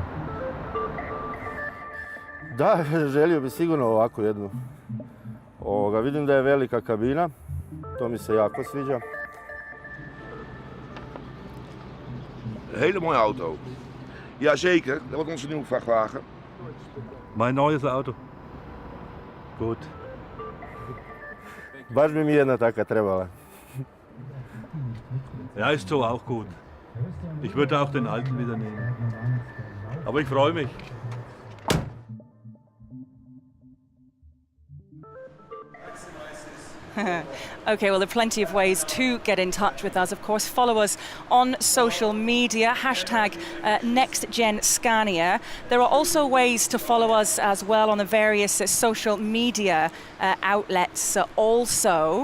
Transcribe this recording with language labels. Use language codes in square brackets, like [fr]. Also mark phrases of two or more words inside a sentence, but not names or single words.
[hr] Da, želio bi sigurno ovako jednu. Vidim da je velika kabina, to mi se jako sviđa. [nl] Hele mooie auto. Jazeker, dat wordt onze nieuwe vrachtwagen. [de] Mijn neues Auto. Gut. [hr] Baš bi mi jedna taka trebala. [de] Ja, ist so auch gut. Ich würde auch den alten wieder nehmen. Aber ich freue mich. [en] Okay, well, there are plenty of ways to get in touch with us. Of course, follow us on social media, #NextGenScania. There are also ways to follow us as well on the various social media outlets also.